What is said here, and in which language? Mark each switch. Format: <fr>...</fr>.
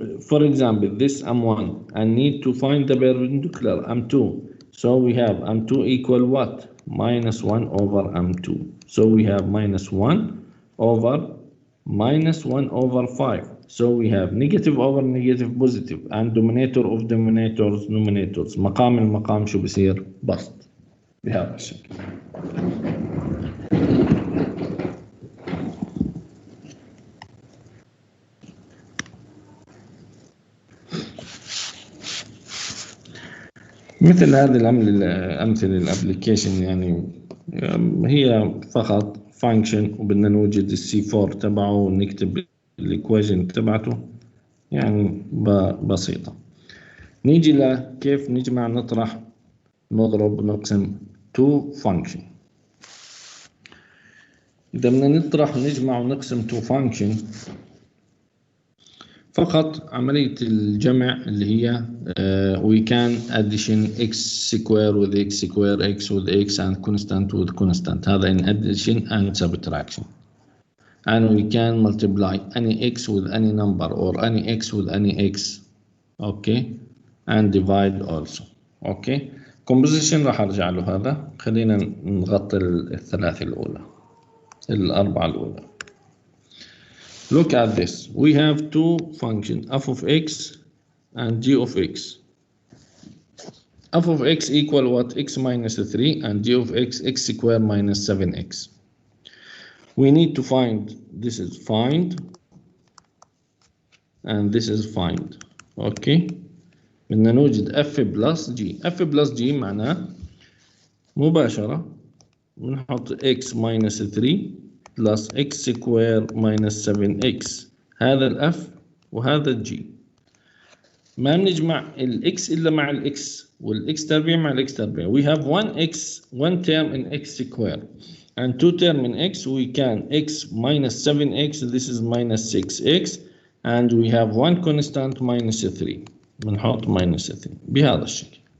<en>for example, this M1 and need to find the perpendicular M2, so we have M2 equal what? -1 over M2, so we have -1 over -1 over 5, so we have negative over negative positive and denominator of denominators numerators.</en> <ar>مقام المقام شو بصير؟ بسط بهذا الشكل. مثل هذه الأمثلة الابليكيشن يعني هي فقط فانكشن وبدنا نوجد السي 4 تبعه ونكتب الايكويشن تبعته، يعني بسيطة. نيجي لكيف نجمع نطرح نضرب نقسم تو فانكشن. إذا بدنا نطرح نجمع ونقسم تو فانكشن فقط عملية الجمع اللي هي</ar> <en>we can addition x square with x square x with x and constant with constant.</en> <ar>هذا</ar> <en>in addition and subtraction. And we can multiply any x with any number or any x with any x. Okay. And divide also. Okay.</en> <ar>Composition راح أرجع له هذا. خلينا نغطي الثلاثة الأولى الأربعة الأولى.</ar> <en>Look at this. We have two functions, f of x and g of x. F of x equal what? X minus 3 and g of x, x squared minus 7x. We need to find, this is find and this is find. Okay.</en> <ar>بدنا نوجد f plus g. f plus g معناه مباشرة بنحط x minus 3 plus x square minus 7x. هذا الاف وهذا الجي. ما بنجمع الاكس الا مع الاكس والاكس تربيع مع الاكس تربيع.</ar> <en>We have one term in x square and two term in x. We can x minus 7x, this is minus 6x, and we have one constant minus 3.</en> <ar>بنحط minus 3 بهذا الشكل.</ar>